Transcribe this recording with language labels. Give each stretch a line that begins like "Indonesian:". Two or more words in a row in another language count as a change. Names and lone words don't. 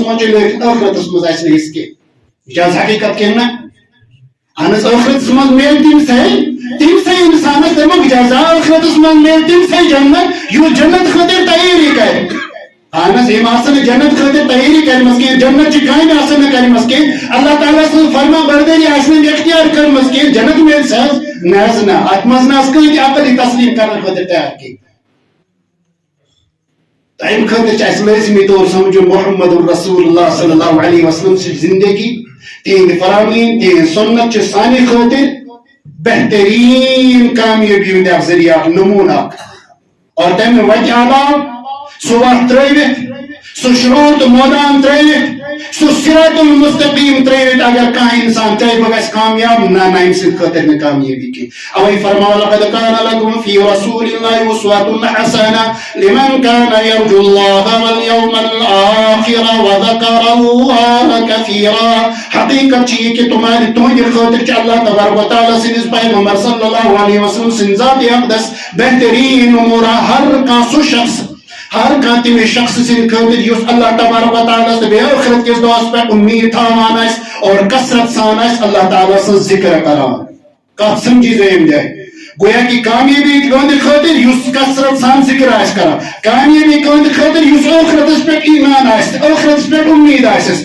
Kashmiri: منٛز چھُ لیکن ٲخرتس منٛز آسہِ نہٕ حِصہٕ کینٛہہ یہِ چھِ حظ حقیٖقت کِنہٕ نہ اہن حظ ٲخرتس منٛز میلہِ تٔمسٕے انسانس تمیُک جزا ٲخرتس منٛز میلہِ تٔمسٕے جنت یُس جنت خٲطرٕ تیٲری کرِ اہن حظ یِم آسن نہٕ جنت خٲطرٕ تیٲری کٔرمٕژ کینٛہہ جنت چہِ کامہِ آسن نہٕ کٔرمٕژ کینٛہہ اللہ تعالیٰ سٕنٛز فرما بردٲری آسہِ نہٕ اختیار کٔرمٕژ کینٛہہ جنت میلہِ سا حظ نہ حظ نہ اتھ منٛز نہ حظ کٕہۭنۍ تہِ عقل یہِ تسلیٖم کرنہٕ خٲطرٕ تیار کینٛہہ امہِ خٲطرٕ چھِ اَسہِ لٲزمی طور سمجھُن محمد رسول اللہ
Arabic: صلی اللہ علیہ وسلم
Kashmiri: سٕنٛز زندگی تِہنٛدِ فرامین تِہنٛز سنت چھِ سانہِ خٲطرٕ بہتریٖن کامیٲبی ہُنٛد اکھ ذٔریعہٕ اکھ نموٗنہٕ اکھ اور تمہِ وتہِ علاوٕ سُہ وتھ ترٲوِتھ سُہ شعوٗر تہٕ مٲدان ترٲوِتھ سُہ
Arabic: صراط المستقیٖم
Kashmiri: ترٲوِتھ اگر کانٛہہ انسان چاہے بہٕ گژھِ کامیاب نہ أمۍ سٕنٛدِ خٲطرٕ نہٕ کامیٲبی کینٛہہ اوے فرماو
Arabic: لقد كان لكم في رسول الله أسوة حسنة لمن كان يرجو الله واليوم الآخر وذكر الله كثيرا
Kashmiri: حقیقت چھِ یہِ کہِ تُہنٛدِ خٲطرٕ چھِ اللہ تبارک و تعالیٰ سٕنٛدِس پیغمبر
Arabic: صلی اللہ علیہ وسلم
Kashmiri: سٕنٛدِ ذاتِ اقدس بہتریٖن امورا ہر کانٛہہ سُہ شخص ہر کانٛہہ تٔمِس شخص سٕنٛدِ خٲطرٕ یُس اللہ تبارک و تعالیٰ تہٕ بیٚیہِ ٲخرت کِس دۄہس پٮ۪ٹھ اُمیٖد تھاوان آسہِ اور کثرت سان آسہِ اللہ تعالیٰ سٕنٛز ذِکر کران کتھ سمجھی زِ امہِ جایہِ گویا کہ کامیٲبی تُہنٛدِ خٲطرٕ یُس کثرت سان ذِکر آسہِ کران کامیٲبی تُہنٛدِ خٲطرٕ یُس ٲخرتس پٮ۪ٹھ ایٖمان آسہِ ٲخرتس پٮ۪ٹھ اُمیٖد آسٮ۪س